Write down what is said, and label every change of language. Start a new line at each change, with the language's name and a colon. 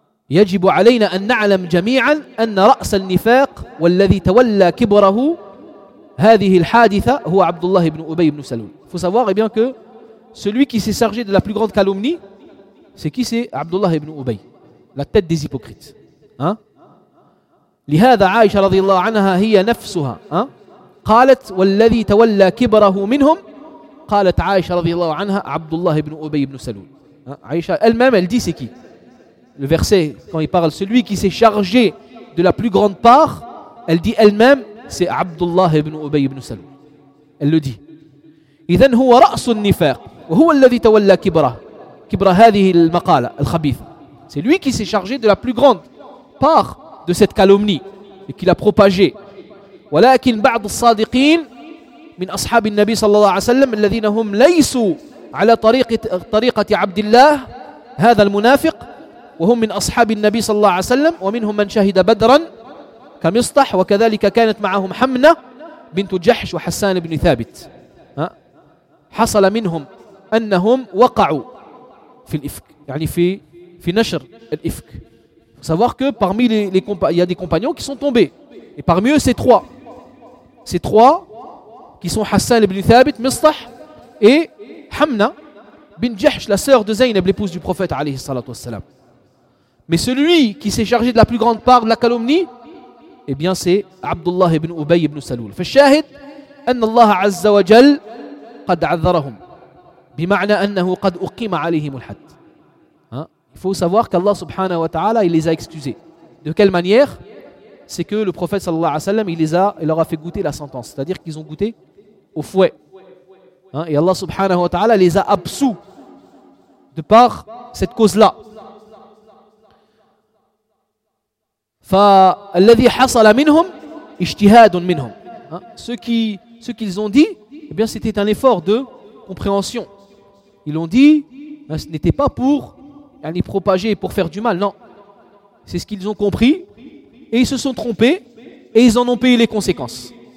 Arabic: يجب علينا أن نعلم جميعا أن رأس النفاق والذي تولى كبره هذه الحادثة هو عبد الله بن أبي بن سلول.
French: Faut savoir eh bien que celui qui s'est chargé de la plus grande calomnie, c'est qui? C'est عبد الله بن أبي, la tête des hypocrites. Hein?
Arabic: لهذا عائشة رضي الله عنها هي نفسها hein? قالت والذي تولى كبره منهم قالت عائشة رضي الله عنها عبد الله بن أبي بن سلول.
French: عائشة elle-même elle dit c'est qui? Le verset, quand il parle, celui qui s'est chargé de la plus grande part, elle dit elle-même, c'est Abdullah ibn Ubay ibn Salam. Elle le dit.
Arabic: إذن هو رأس النفاق وهو الذي تولى كبره كبره هذه المقالة الخبيثة.
French: C'est lui qui s'est chargé de la plus grande part de cette calomnie et qui l'a propagée.
Arabic: ولكن بعض الصادقين من أصحاب النبي صلى الله عليه وسلم الذين هم ليسوا على طريقة عبد الله هذا المنافق وهم من أصحاب النبي صلى الله عليه وسلم ومنهم من شهد بدرا كمصطح وكذلك كانت معهم حمنة بنت جحش وحسان بن ثابت حصل منهم أنهم وقعوا في الإفك يعني في نشر الإفك.
French: Faut savoir que parmi les compagnons, il y a des compagnons qui sont tombés et parmi eux ces trois qui sont Hassan ibn Thabit, Mistah et Hamna bin Jahsh, la sœur de Zaynab, l'épouse du prophète alayhi salatu wassalam. Mais celui qui s'est chargé de la plus grande part de la calomnie, eh bien c'est Abdullah ibn Ubay ibn Salul.
Arabic: فالشاهد أن الله عز وجل قد عذرهم بمعنى أنه قد أقيم عليهم الحد.
French: Il faut savoir qu'Allah subhanahu wa ta'ala il les a excusés. De quelle manière? C'est que le prophète sallallahu alayhi wa sallam il leur a fait goûter la sentence. C'est-à-dire qu'ils ont goûté au fouet. Et Allah subhanahu wa ta'ala les a absous de par cette cause-là.
Arabic: فالذي حصل منهم اجتهاد منهم.
French: Ce qu'ils ont dit, eh bien c'était un effort de compréhension. Ils l'ont dit, ce n'était pas pour aller propager, pour faire du mal, non. C'est ce qu'ils ont compris et ils se sont trompés et ils en ont payé les conséquences.